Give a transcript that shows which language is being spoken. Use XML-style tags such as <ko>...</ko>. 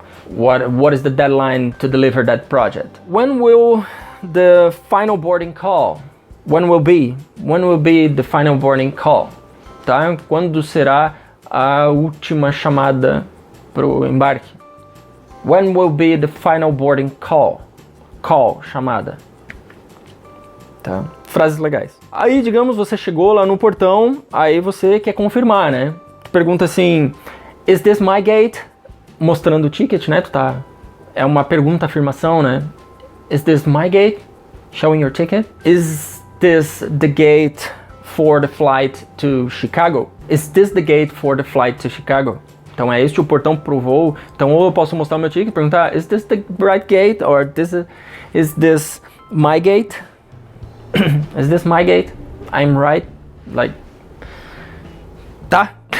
<en>What is the deadline to deliver that project? When will the final boarding call When will be the final boarding call?</en> <pt>Tá? Quando será a última chamada pro embarque?</pt> <en>When will be the final boarding call?</en> <pt>Call, chamada. Tá? Frases legais. Aí, digamos, você chegou lá no portão, aí você quer confirmar, né? Tu pergunta assim,</pt> <en>is this my gate?</en> <pt>Mostrando o ticket, né? É uma pergunta, afirmação, né?</pt> <en>Is this my gate? Showing your ticket. Is this the gate for the flight to Chicago? Is this the gate for the flight to Chicago?</en> <pt>Então é este o portão pro voo. Então ou eu posso mostrar o meu ticket e perguntar,</pt> <en>is this the right gate? Or is this my gate? Is this my gate? I'm right? Like...</en> <pt>Tá?</pt>